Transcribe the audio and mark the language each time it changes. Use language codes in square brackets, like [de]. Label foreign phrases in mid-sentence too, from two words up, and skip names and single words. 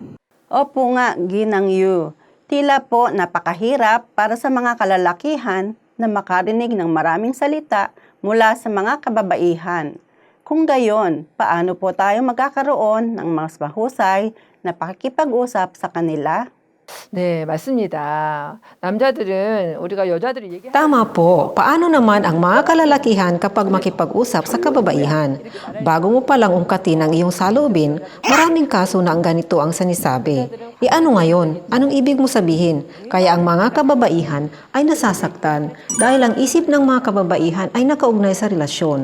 [tl] Opo nga, Ginang Yu. Tila po napakahirap para sa mga kalalakihan na makarinig ng maraming salita mula sa mga kababaihan. Kung gayon, paano po tayo magkakaroon ng mas mahusay na pakikipag-usap sa kanila? [ko] 네, 맞습니다. 남자들은 우리가 여자들이 얘기하는 [tl] Tama po. Paano naman ang mga kalalakihan kapag makipag-usap sa kababaihan? Bago mo palang ungkatin ang iyong saloobin, maraming kaso na ang ganito ang sanisabi. Ano ngayon? Anong ibig mo sabihin? Kaya ang mga kababaihan ay nasasaktan dahil ang isip ng mga kababaihan ay nakaugnay sa relasyon.